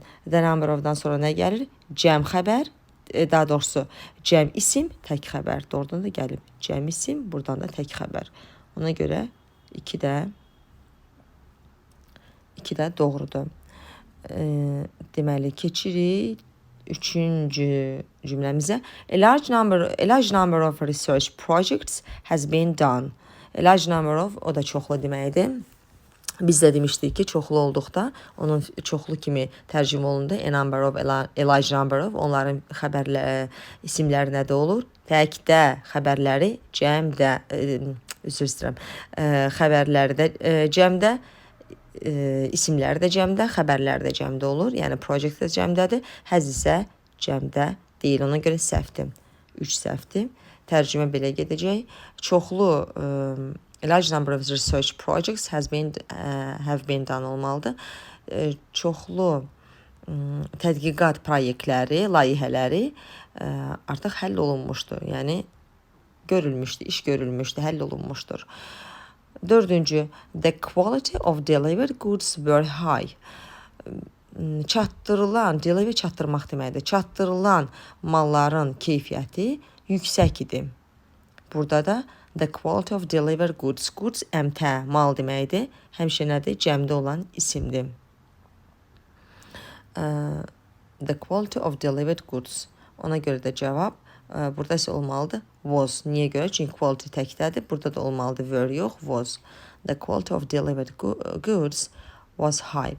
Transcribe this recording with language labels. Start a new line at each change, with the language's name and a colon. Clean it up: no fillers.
Azerbaijani: The number of-dan sonra nə gəlir? Cəm xəbər, daha doğrusu cəm isim, tək xəbər. Doğrudan da gəlib. Cəm isim, buradan da tək xəbər. Ona görə 2 də doğrudur. Deməli, keçirik 3-cü cümləmizə.
English: A large number of research projects has been done.
Azerbaijani: A large number of, o da çoxlu deməkdir. Biz də demişdik ki, çoxlu olduqda onun çoxlu kimi tərcümə olundu.
English: A number of, a large number of,
Azerbaijani: onların isimləri nədə olur? Təkdə xəbərləri cəmdə, üzr istəyirəm, xəbərləri də cəmdə, isimləri də cəmdə, xəbərləri də cəmdə olur. Yəni project də cəmdədir, həz isə cəmdə deyil. Ona görə səhvdir. 3 səhvdir. Tərcümə belə gedəcək.
English: Çoxlu a large number of research projects have been done olmalıdır.
Azerbaijani: Çoxlu tədqiqat proyektləri, layihələri artıq həll olunmuşdur. Yəni görülmüşdür, iş görülmüşdür, həll olunmuşdur.
English: 4-cü, the quality of delivered goods were high.
Azerbaijani: Çatdırılan, deliver çatdırmaq deməkdir. Çatdırılan malların keyfiyyəti yüksək idi. Burada da
English: the quality of delivered goods.
Azerbaijani: Goods əmtə, mal deməkdir. Həmişə nədir? Cəmdə olan isimdir.
English: The quality of delivered goods.
Azerbaijani: Ona görə də cavab burada isə olmalıdır was. Niyə görə? Çünki quality təkdədir. Burada da olmalıdır were yox, was.
English: The quality of delivered goods was high.